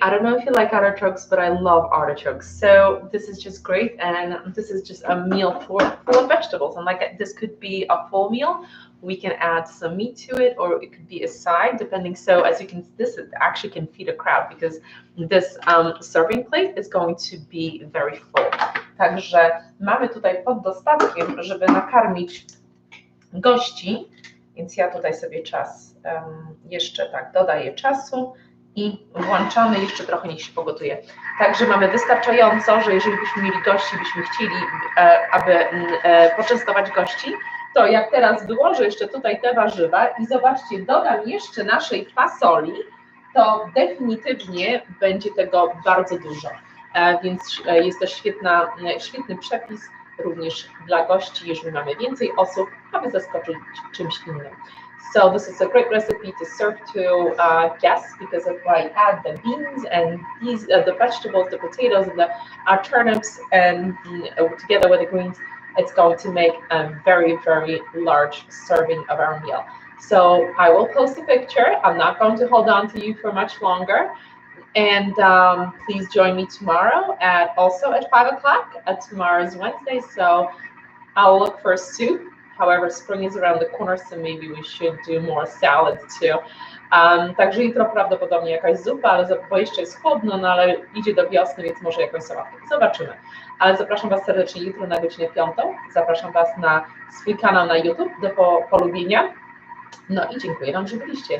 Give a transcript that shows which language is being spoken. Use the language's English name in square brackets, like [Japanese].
[English] I don't know if you like artichokes, but I love artichokes. So this is just great, and this is just a meal full of vegetables. And like this could be a full meal. We can add some meat to it, or it could be a side, depending. So as you can, this actually can feed a crowd because this serving plate is going to be very full. [Polish] Także mamy tutaj pod dostatkiem, żeby nakarmić gości. Więc ja tutaj sobie czas jeszcze tak dodaję czasu. i włączamy, jeszcze trochę niech się pogotuje. Także mamy wystarczająco, że jeżeli byśmy mieli gości, byśmy chcieli, aby poczęstować gości, to jak teraz wyłożę jeszcze tutaj te warzywa i zobaczcie, dodam jeszcze naszej fasoli, to definitywnie będzie tego bardzo dużo. Więc jest to świetny przepis również dla gości, jeżeli mamy więcej osób, aby zaskoczyć czymś innym. [English] So this is a great recipe to serve to guests because if I add the beans and the vegetables, the potatoes and the turnips, and together with the greens, it's going to make a very, very large serving of our meal. So I will post a picture. I'm not going to hold on to you for much longer. And please join me tomorrow also at 5 o'clock. Tomorrow's Wednesday, so I'll look for a soup. However, spring is around the corner, so maybe we should do more salads too. [Polish] Także jutro prawdopodobnie jakaś zupa, bo jeszcze jest chłodno, no ale idzie do wiosny, więc może jakąś sałatkę. Zobaczymy. Ale zapraszam Was serdecznie jutro na godzinę 5. Zapraszam Was na swój kanał na YouTube do polubienia. No i dziękuję Wam, że byliście.